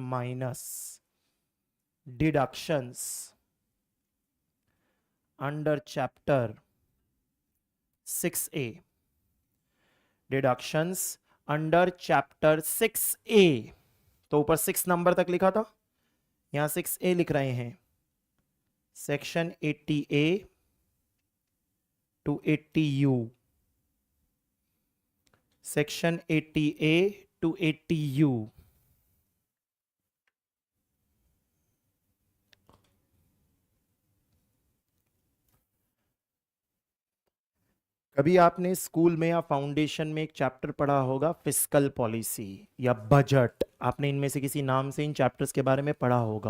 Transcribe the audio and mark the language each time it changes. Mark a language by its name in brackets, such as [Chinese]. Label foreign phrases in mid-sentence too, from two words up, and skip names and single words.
[English] minus deductions under chapter 6A. deductions under chapter 6A. [Hindi] तो ऊपर 6 नंबर तक लिखा था, यहां 6A लिख रहे हैं। [English] section 80A to 80U, section 80A to 80U. [Hindi] कभी आपने स्कूल में या फाउंडेशन में एक चैप्टर पढ़ा होगा [English] fiscal policy [Hindi] या बजट, आपने इनमें से किसी नाम से इन चैप्टर्स के बारे में पढ़ा होगा।